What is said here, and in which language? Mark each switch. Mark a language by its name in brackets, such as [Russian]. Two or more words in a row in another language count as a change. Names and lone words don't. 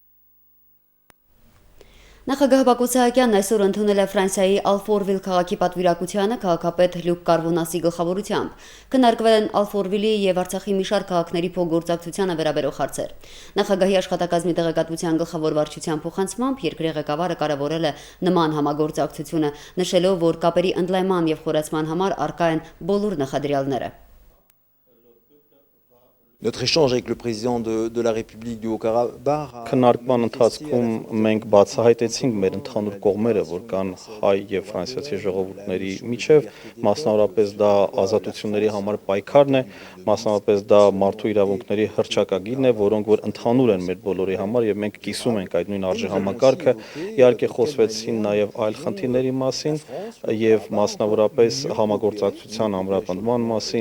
[Armenian] Նախագահ Բակո Սահակյանն այսօր ընդունել է Ֆրանսիայի Ալֆորվիլ քաղաքի պատվիրակությանը քաղաքապետ Լյուկ Կարվոնասի գլխավորությամբ։ Քննարկվել են Ալֆորվիլի եւ Արցախի մի շարք քաղաքների փոխգործակցությանը վերաբերող հարցեր։ Նախագահի աշխատակազմի տեղեկատվության գլխավոր վարչության փոխանցմամբ երկրի ղեկավարը կարևորել է նման համագործակցությունը, նշելով, որ կապերի ընդլայնման եւ խորացման համար առկա են բոլոր նախադրյալները։ [French] Notre échange avec le président de la République du Haut-Karabakh [Armenian] Քննարկման ընթացքում մենք բացահայտեցինք մեր ընդհանուր կողմերը, որ կան հայ եւ ֆրանսիացի ժողովուրդների միջև, մասնավորապես դա ազատությունների համար պայքարն է, մասնավորապես դա մարդու իրավունքների հռչակագիրն է, որոնք որ ընդհանուր են մեր բոլորի համար եւ մենք կիսում ենք այդ նույն արժեհամակարգը։ Իհարկե խոսվեցին նաեւ այլ խնդիրների մասին եւ մասնավորապես համագործակցության ամրապնդման մասին